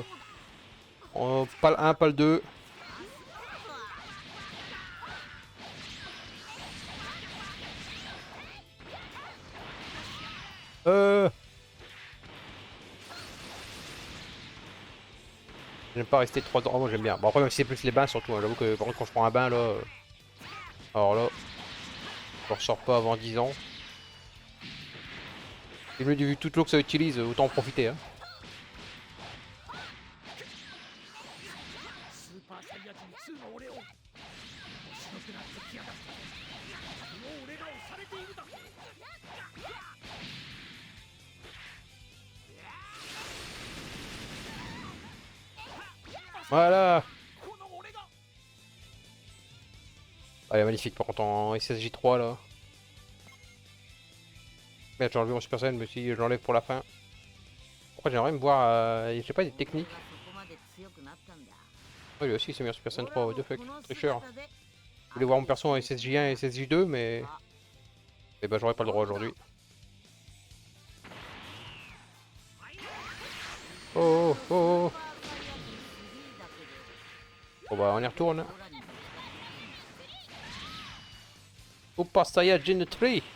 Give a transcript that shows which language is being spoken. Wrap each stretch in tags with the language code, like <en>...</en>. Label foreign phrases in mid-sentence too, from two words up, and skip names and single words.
<fr>Pas le 1, pas le 2. J'aime pas rester 3 ans. Oh, moi j'aime bien. Bon après même si c'est plus les bains surtout, hein. J'avoue que par contre quand je prends un bain là... Alors là... Je ressors pas avant 10 ans. Et vu toute l'eau que ça utilise, autant en profiter hein.</fr> <ja>スーパーサイヤ人2の俺を面白くなってきやがったこの俺が押されているだ</ja> <fr>Voilà.</fr> <ja>この俺が</ja> <fr>Ah, il est magnifique par contre en SSJ3 là. Merde, j'ai enlevé mon Super Saiyan, mais si je l'enlève pour la fin. Après j'aimerais me voir, je sais pas, des techniques. Oh, lui aussi c'est bien Super Saiyan 3,</fr> <en>what the fuck,</en> <fr>tricheur. Je voulais voir mon perso en SSJ1 et SSJ2 mais... Eh bah j'aurais pas le droit aujourd'hui. Oh oh oh oh. Bon bah on y retourne. Super Saiyajin 3.</fr>